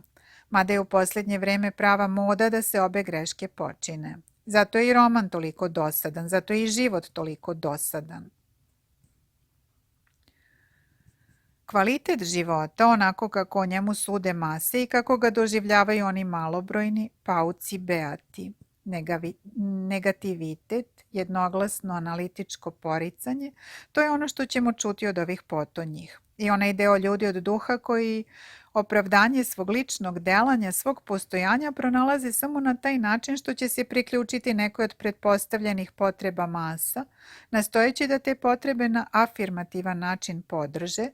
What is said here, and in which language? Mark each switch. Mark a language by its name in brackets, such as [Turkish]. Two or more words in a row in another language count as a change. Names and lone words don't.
[Serbian] Mada je u posljednje vreme prava moda da se obe greške počine. Zato je i roman toliko dosadan, zato je i život toliko dosadan. Kvalitet života, onako kako o njemu sude mase i kako ga doživljavaju oni malobrojni, [Latin] pauci beati. [Serbian] Negativitet, jednoglasno analitičko poricanje, to je ono što ćemo čuti od ovih potonjih. I onaj deo ljudi od duha koji opravdanje svog ličnog delanja, svog postojanja pronalaze samo na taj način što će se priključiti nekoj od pretpostavljenih potreba masa, nastojeći da te potrebe na afirmativan način podrže.